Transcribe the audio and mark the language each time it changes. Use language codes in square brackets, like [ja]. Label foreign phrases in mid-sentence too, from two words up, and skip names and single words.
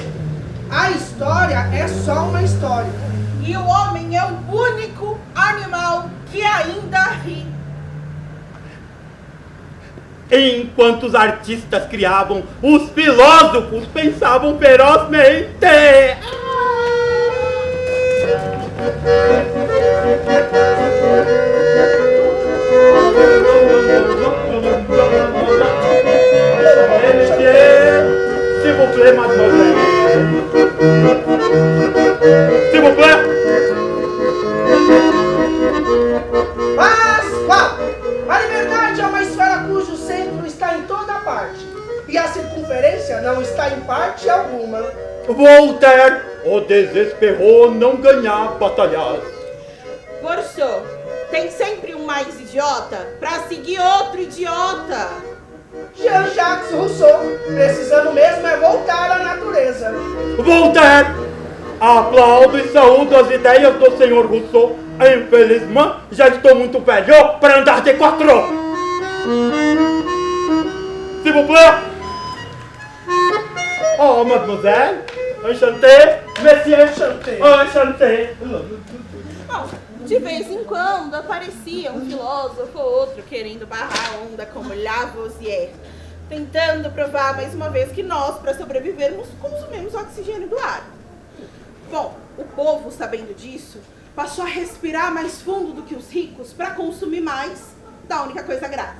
[pt] A história é só uma história. E o homem é o único animal que ainda ri. Enquanto os artistas criavam, os filósofos pensavam ferozmente. [fr] S'il vous plaît, mademoiselle. S'il vous plaît. [pt] A liberdade é uma esfera cujo centro está em toda parte, e a circunferência não está em parte alguma. Voltaire, o desesperou não ganhar batalhas. Rousseau, tem sempre um mais idiota pra seguir outro idiota. Jean-Jacques Rousseau, precisando mesmo é voltar à natureza. Voltaire, aplaudo e saúdo as ideias do senhor Rousseau. Infelizmente, já estou muito velho para andar de quatro. [fr] S'il vous plaît. Oh, mademoiselle. Enchanté. Monsieur. Enchanté. Enchanté. [pt] Bom, de vez em quando aparecia um filósofo ou outro querendo barrar a onda como Lavoisier, tentando provar mais uma vez que nós, para sobrevivermos, consumimos oxigênio do ar. Bom, o povo, sabendo disso, passou a respirar mais fundo do que os ricos para consumir mais da única coisa grátis.